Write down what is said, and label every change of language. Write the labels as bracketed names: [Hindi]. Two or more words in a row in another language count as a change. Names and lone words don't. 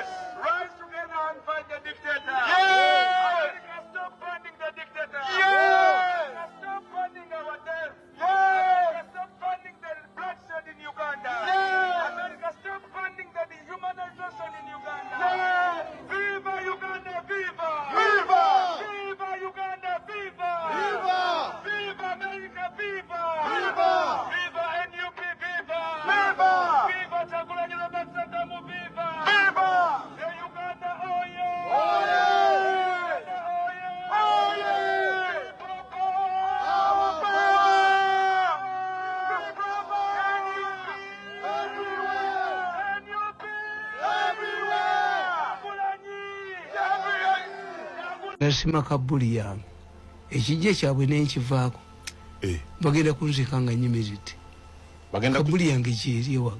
[English] Rise together and fight the dictator. Yes. America, stop funding the dictator. Yes. America, stop funding our death. Yes. America, stop funding the bloodshed in Uganda. Yes. America, stop funding the dehumanization in Uganda. Yes. Viva Uganda, viva! Viva! Viva Uganda, viva! Viva! Viva America, viva! Viva! Viva NUP, viva! Viva! Viva Chagulanyi Robert Sentamu, viva! Viva! Hey Uganda, oye! Oye! Uganda, oye! Oye! Boko! Our power! Boko! NUP! Everywhere! NUP! Everywhere! Chagulanyi! Chagulanyi! [Ganda] Nasima kabuli yange ekijja kyabwe nenkivaako bagenda kunzika nga nyimiridde kabuli yange kyeri ewaga